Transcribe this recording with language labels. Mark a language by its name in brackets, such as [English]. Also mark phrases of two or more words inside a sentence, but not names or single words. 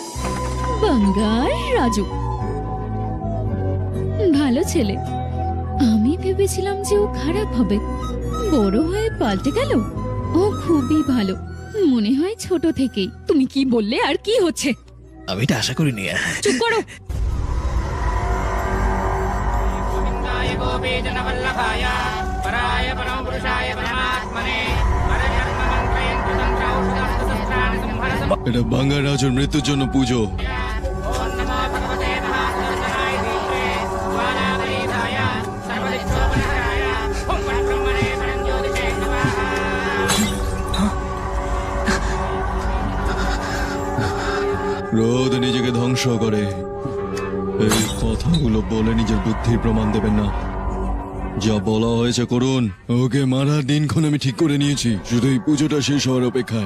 [Bangla] বাঙ্গার রাজু ভালো ছেলে। আমি ভেবেছিলাম যে ও খারাপ হবে, বড় হয়ে পাল্টে গেল। ও খুবই ভালো, মনে হয় ছোট থেকেই। তুমি কি বললে আর কি হচ্ছে? আমি এটা আশা করিনি। চুপ করো। [Sanskrit] गोविन्दाय गोपीजनवल्लभाय पराय परमपुरुषाय परमात्मने परजन्ममन्त्रयन्त्रतन्त्रौषधस्तशस्त्राणि संहरसम् [Bangla] এটা বাঙ্গার রাজুর মৃত্যুর জন্য পুজো। [Sanskrit] ॐ नमो भगवते महासुदर्शनाय धीमहे ज्वालावरीधाय सर्वदिक्षोपनहराय ॐ परब्रह्मणे परञ्ज्योतिषे नमः [Bangla] ক্রোধ নিজেকে ধ্বংস করে। এই কথাগুলো বলে নিজের বুদ্ধির প্রমাণ দেবেন না। যা বলা হয়েছে করুন। ওকে মারার দিনক্ষণ আমি ঠিক করে নিয়েছি, শুধু এই পুজোটা শেষ হওয়ার অপেক্ষায়।